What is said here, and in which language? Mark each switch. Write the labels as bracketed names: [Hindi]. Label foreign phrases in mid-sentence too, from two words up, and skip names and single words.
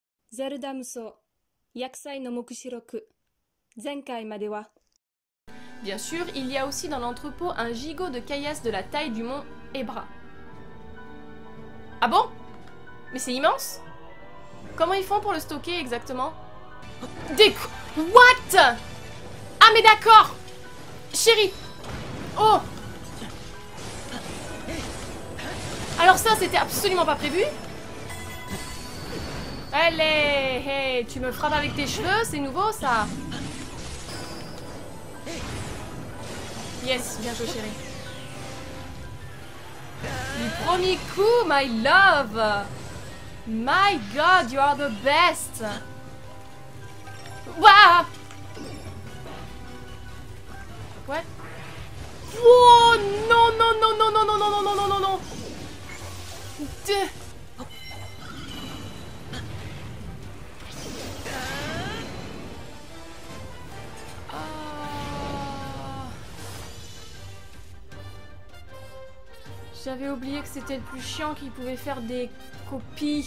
[Japanese] Zelda Musou, Yakusai no Mokushiroku. 前回までは. [French] Bien sûr, il y a aussi dans l'entrepôt un gigot de caillasse de la taille du mont Ebra. Ah bon? Mais c'est immense? Comment ils font pour le stocker exactement? What? Ah mais d'accord! Chérie! Oh! Alors ça, c'était absolument pas prévu? Allez, hey, tu me frappes avec tes cheveux, c'est nouveau ça? Yes, bien joué chérie. Du premier coup, [English] my love! My god, you are the best! [French] Waouh! What? Oh non, non, non, non, non, non, non, non, non, non, non, non! J'avais oublié que c'était le plus chiant qu'il pouvait faire des copies.